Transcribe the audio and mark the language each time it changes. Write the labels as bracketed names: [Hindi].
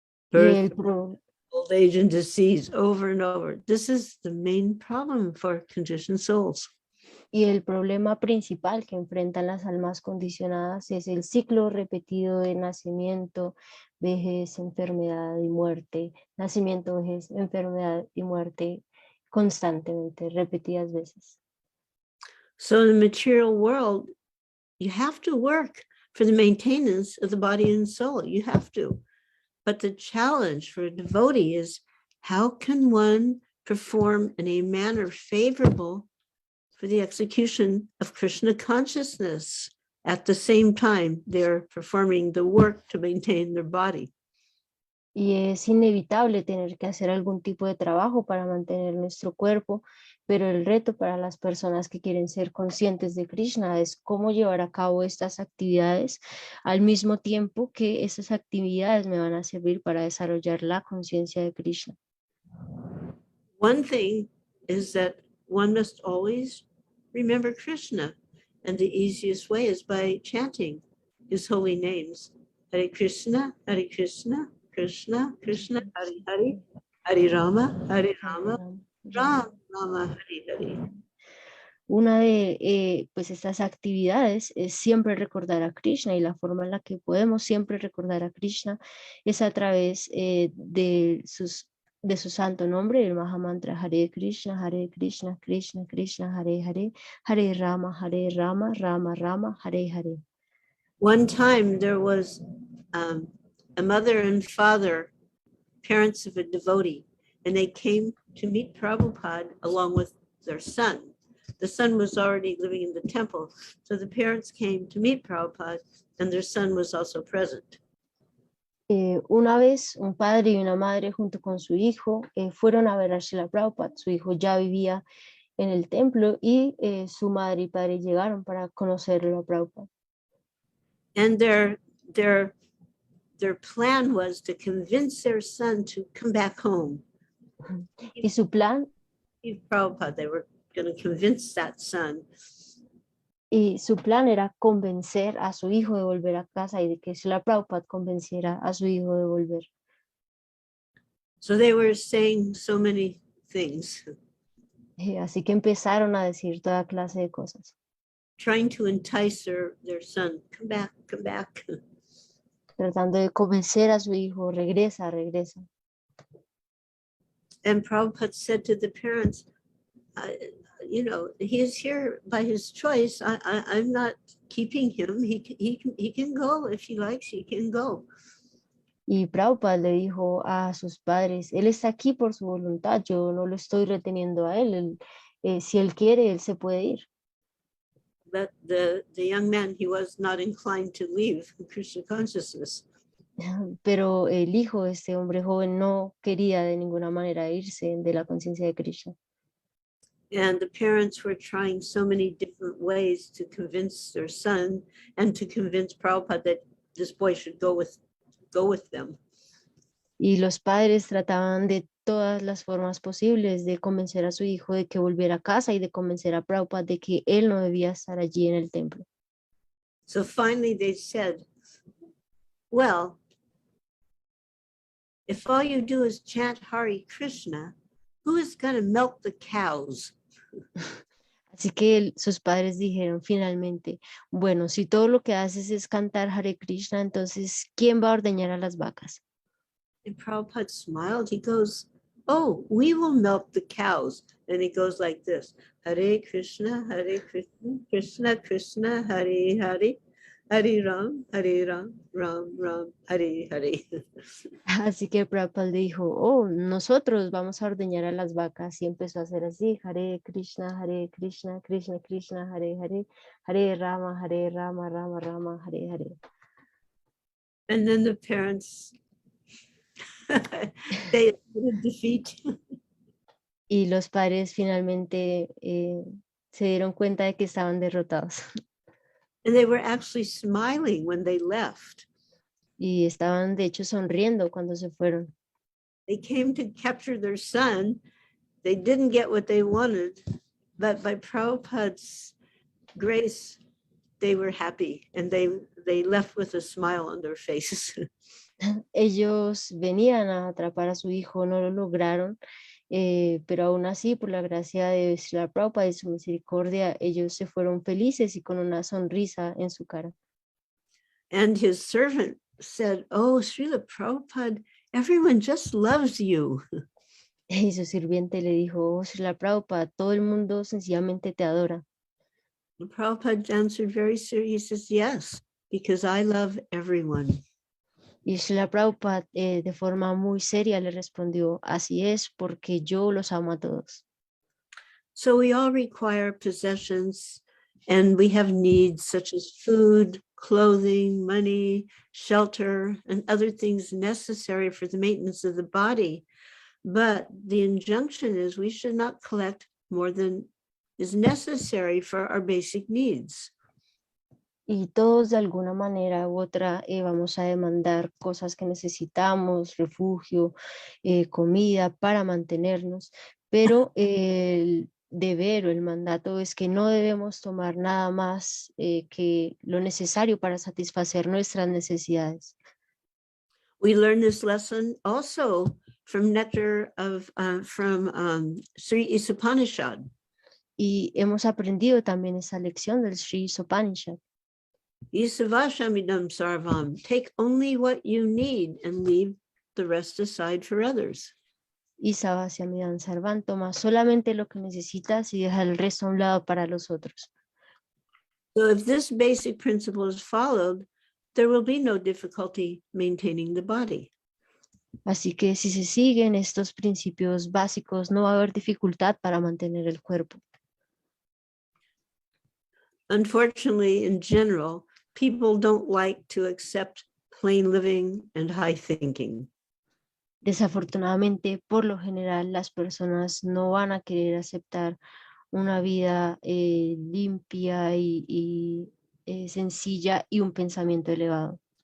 [English] Birth, old age, and disease over and over. This is the main problem for conditioned souls. [Spanish] Y el problema principal que enfrentan las almas condicionadas es el ciclo repetido de nacimiento, vejez, enfermedad y muerte. Nacimiento, vejez, enfermedad y muerte constantemente, repetidas veces. [English] So in the material world, you have to work for the maintenance of the body and soul. You have to. But the challenge for a devotee is, how can one perform in a manner favorable for the execution of Krishna consciousness at the same time they're performing the work to maintain their body? [Spanish] Y es inevitable tener que hacer algún tipo de trabajo para mantener nuestro cuerpo, pero el reto para las personas que quieren ser conscientes de Krishna es cómo llevar a cabo estas actividades al mismo tiempo que esas actividades me van a servir para desarrollar la conciencia de Krishna. [English] One thing is that one must always remember Krishna, and the easiest way is by chanting his holy names. [Sanskrit] Hare Krishna, Krishna Krishna, Hare Hare, Hare Rama, Rama Rama, Hare Hare. [Spanish] Una de pues estas actividades es siempre recordar a Krishna, y la forma en la que podemos siempre recordar a Krishna es a través de sus de su santo nombre, el Mahamantra Hare Krishna, Krishna Krishna, Hare Hare, Hare Rama, Rama Rama, Hare Hare. [English] One time there was a mother and father, parents of a devotee, and they came to meet Prabhupada along with their son. The son was already living in the temple, so the parents came to meet Prabhupada, and their son was also present. [Spanish] Una vez un padre y una madre junto con su hijo fueron a ver a Srila Prabhupada. Su hijo ya vivía en el templo y su madre y padre llegaron para conocerlo a Prabhupada. [English] And their plan was to convince their son to come back home. [Spanish] Y su plan, [English] Prabhupada, they were going to convince that son. [Spanish] Y su plan era convencer a su hijo de volver a casa y de que Srila Prabhupada convenciera a su hijo de volver. [English] So they were saying so many things. [Spanish] Así que empezaron a decir toda clase de cosas. [English] Trying to entice their son, come back, come back. [Spanish] Tratando de convencer a su hijo, regresa, regresa. [English] And Prabhupada said to the parents, you know, he is here by his choice. I'm not keeping him. He can go if he likes. He can go. [Spanish] Y Prabhupada le dijo a sus padres, él está aquí por su voluntad. Yo no lo estoy reteniendo a él. Si él quiere, él se puede ir. [English] But the young man, he was not inclined to leave Krishna consciousness. [Spanish] Pero el hijo de este hombre joven no quería de ninguna manera irse de la conciencia de Krishna. [English] And the parents were trying so many different ways to convince their son and to convince Prabhupada that this boy should go with them. [Spanish] Y los padres trataban de todas las formas posibles de convencer a su hijo de que volviera a casa y de convencer a Prabhupada de que él no debía estar allí en el templo. [English] So finally they said, well, if all you do is chant Hare Krishna, who is going to milk the cows? [Spanish] Así que sus padres dijeron finalmente, bueno, si todo lo que haces es cantar Hare Krishna, entonces, ¿quién va a ordeñar a las vacas? [English] And Prabhupada smiled. He goes, oh, we will milk the cows. And he goes like this, Hare Krishna, Krishna Krishna, Hare Hare, Hare Ram, Ram Ram, Hare Hare. [Spanish] Así que Prabhupada dijo, oh, nosotros vamos a ordeñar a las vacas. Y empezó a hacer así, Hare Krishna, Krishna Krishna, Hare Hare, Hare Rama, Rama Rama, Hare Hare. [English] And then the parents, they admitted defeat. [Spanish] Y los padres finalmente se dieron cuenta de que estaban derrotados. [English] And they were actually smiling when they left. [Spanish] Y estaban de hecho sonriendo cuando se fueron. [English] They came to capture their son. They didn't get what they wanted, but by Prabhupada's grace, they were happy and they left with a smile on their faces. [Spanish] Ellos venían a atrapar a su hijo, no lo lograron, pero aún así, por la gracia de Srila Prabhupada y su misericordia, ellos se fueron felices y con una sonrisa en su cara. [English] And his servant said, oh, Srila Prabhupada, everyone just loves you. [Spanish] Y su sirviente le dijo, oh, Srila Prabhupada, todo el mundo sencillamente te adora. [English] And Prabhupada answered very seriously, he says, yes, because I love everyone. [Spanish] Y Srila Prabhupada de forma muy seria le respondió, así es, porque yo los amo a todos. [English] So we all require possessions and we have needs such as food, clothing, money, shelter, and other things necessary for the maintenance of the body. But the injunction is we should not collect more than is necessary for our basic needs. [Spanish] Y todos de alguna manera u otra vamos a demandar cosas que necesitamos, refugio, comida para mantenernos, pero el deber o el mandato es que no debemos tomar nada más que lo necesario para satisfacer nuestras necesidades. [English] We learn this lesson also from nectar of Sri Upanishad. [Spanish] Y hemos aprendido también esa lección del Sri Upanishad. [Sanskrit] Isavashamidam sarvam. [English] Take only what you need and leave the rest aside for others. [Spanish] y [Sanskrit] Sabhasyamidan Sarvan, [Spanish] toma solamente lo que necesitas y deja el resto a un lado para los otros. [English] So if this basic principle is followed, there will be no difficulty maintaining the body. [Spanish] Así que si se siguen estos principios básicos, no va a haber dificultad para mantener el cuerpo. [English] Unfortunately, in general, people don't like to accept plain living and high thinking. [Spanish] Desafortunadamente, por lo general, las personas no van a querer aceptar una vida limpia y sencilla y un pensamiento elevado.